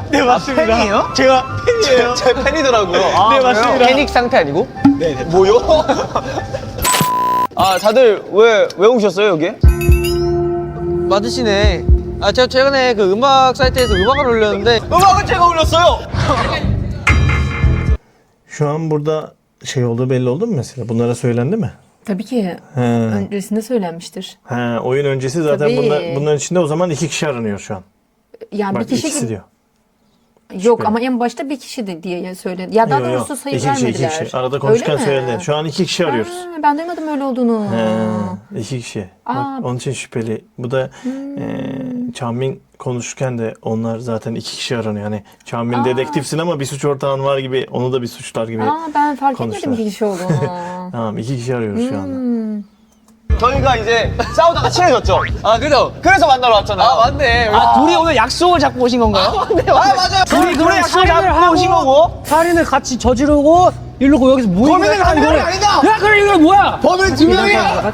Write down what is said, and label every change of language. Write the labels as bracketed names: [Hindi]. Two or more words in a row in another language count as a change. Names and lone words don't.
[Korean] 네 맞습니다. 팬이에요? 제가 팬이에요. 제 팬이더라고요. 네 맞습니다. 패닉 상태 아니고? 네. 뭐요? 아 다들 왜 오셨어요 여기? 맞으시네. 아 제가 최근에 그 음악 사이트에서 음악을 올렸는데 음악을 제가 올렸어요. [Turkish] Şu an burada şey olduğu belli oldu mu mesela? Bunlara söylendi mi? Tabii ki He. öncesinde söylenmiştir. He, oyun öncesi zaten Tabii. bunların içinde o zaman 2 kişi aranıyor şu an. Yani Bak bir kişi ikisi diyor. yok Şüpheli. ama en başta bir kişi de diye söyledi. Ya daha Yok, doğrusu yok. sayı İki kişi, vermediler. iki kişi. Arada konuşurken Öyle mi? söyledi. Şu an 2 kişi arıyoruz. Ha, ben duymadım öyle olduğunu. He, 2 kişi. Bak, Aa. onun için şüpheli. Bu da Çamin konuşurken de onlar zaten 2 kişi aranıyor. Yani Çamin dedektifsin ama bir suç ortağın var gibi onu da bir suçlar gibi. Aa, ben fark konuştular. etmedim bir kişi olduğunu. Tamam 2 kişi arıyoruz şu anda. [Korean] 저희가 이제 싸우다가 친해졌죠. 아 그죠? 그래서 만나러 왔잖아요. 아 맞네. 둘이 오늘 약속을 잡고 오신 건가요? 맞네. 맞아요. 둘이 약속을 잡고 오신 거고. 살인을 같이 저지르고 이러고 여기서 모이는 범인은 한 명이 아니다. 야 그래 이거 뭐야? 범인 2명이야.